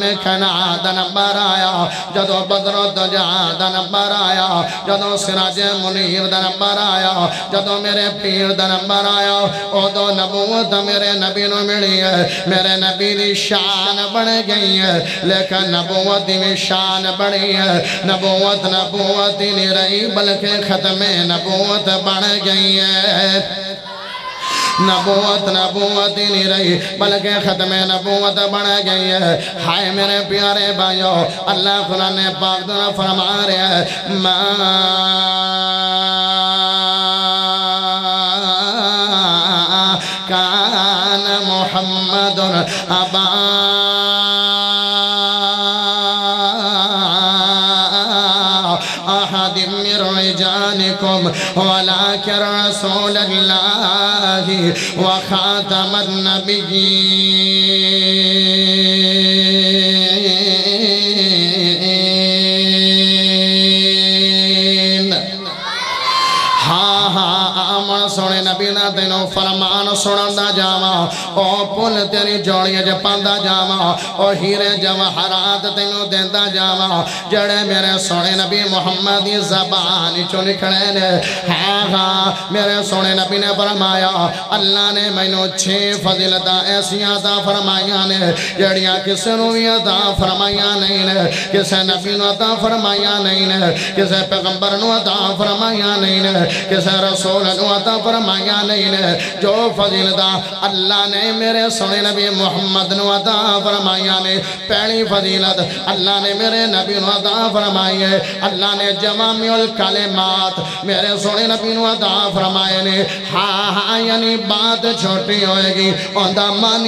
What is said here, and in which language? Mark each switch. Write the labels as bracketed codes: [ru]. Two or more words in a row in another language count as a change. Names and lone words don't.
[pa] کنا دا نمبر آیا جدو بدر الدجا دا نمبر آیا جدو سراج منیر دا نمبر آیا جدو میرے پیر دا نمبر آیا او دو نبوت میرے نبی نو ملی ہے میرے نبی دی شان بڑھ گئی ہے لیکن نبوت دی شان بڑھی ہے نبوت ہی نہیں رہی بلکہ ختم نبوت بڑھ گئی ہے نبوت ہی نہیں رہی بلکہ ختم نبوت بڑھ گئی ہے ہائے میرے پیارے بھائیو اللہ قرآن پاک دنہ فرما رہے ہیں ما [ar] کان محمد ابا أحد من رجالكم ولكن رسول الله وخاتم [pa] النبيين سونے نبی نہ تینوں فرمان سنندا جاواں او پل تیری جوڑیاں جے پاندا جاواں او ہیرے جواہرات تینوں دیندا جاواں جڑے میرے سونے نبی محمد دی زبان چوں نکلے نے ہاں میرے سونے نبی نے فرمایا اللہ نے مینوں 6 فضیلتاں ایسیاں عطا فرمائیاں نے جڑیاں کسے نوں وی عطا فرمائیاں نہیں نے کسے نبی نوں عطا فرمائیاں نہیں نے کسے پیغمبر نوں عطا فرمائیاں نہیں نے کسے رسول نوں عطا فرمائیاں نہیں نے جو فضیلتاں اللہ نے میرے سونے نبی محمد نو عطا فرمائیاں نے پہلی فضیلت اللہ نے میرے نبی نو عطا فرمائی ہے اللہ نے [ar] جوامع الکلمات [pa] میرے سونے نبی نو عطا فرمائے نے ہاں یعنی بات چھوٹی ہوئے گی اندہ معنی